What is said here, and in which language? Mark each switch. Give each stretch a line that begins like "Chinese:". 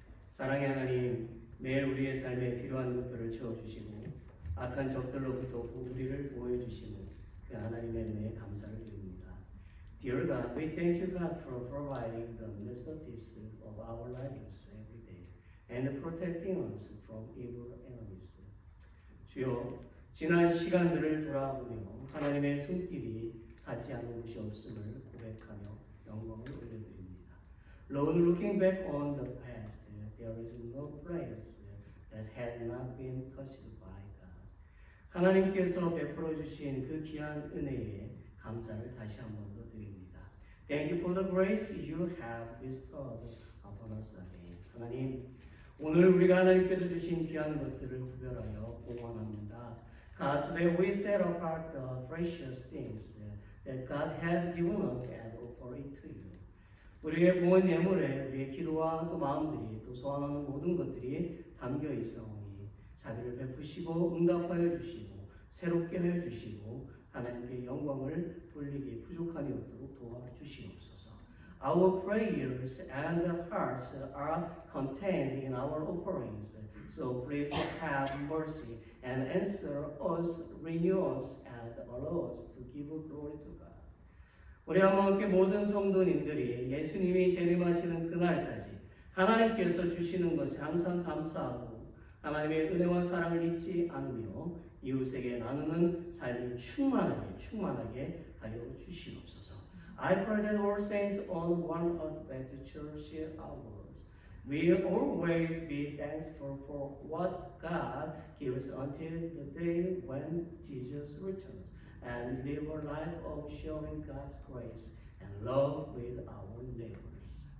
Korean: 사랑의 하나님, 매일 우리의 삶에 필요한 것들을 채워주시고 악한 적들로부터 우리를 보호해주시는 그 하나님의 은혜에 감사를 드립니다.
English: Dear God, we thank you God for providing the necessities of our lives every day and protecting us from evil enemies.
Korean: 주여, 지난 시간들을 돌아보며 하나님의 손길이 닿지 않은 곳이 없음을 고백하며 영광을 올려드립니다.
English: Lord, looking back on the past, there is no place that has not been touched by God.
Korean: 하나님께서 베풀어 주신 그 귀한 은혜에 감사를 다시 한 번 더 드립니다.
English: Thank you for the grace you have bestowed upon us again.
Korean: 하나님, 오늘 우리가 하나님께서 주신 귀한 것들을 구별하여 공헌합니다.
English: God, today we set apart the precious things that God has given us and offer it to you.
Korean: 우리의 구원 예물에 우리의 기도와 또 마음들이 또 소원하는 모든 것들이 담겨 있사오니 자비를 베푸시고 응답하여 주시고 새롭게 하여 주시고 하나님께 영광을 돌리기 부족함이 없도록 도와주시옵소서.
English: Our prayers and hearts are contained in our offerings, so please have mercy and answer us, renew us, and allow us to give glory to God.
Korean: 우리 함께 모든 성도님들이 예수님이 재림하시는 그날까지 하나님께서 주시는 것에 항상 감사하고 하나님의 은혜와 사랑을 잊지 않으며 이웃에게 나누는 삶이 충만하게 하여 주시옵소서.
English: I pray that all saints on one earth back to church hours will always be thankful for what God gives until the day when Jesus returns, and live a life of sharing God's grace and love with our neighbors.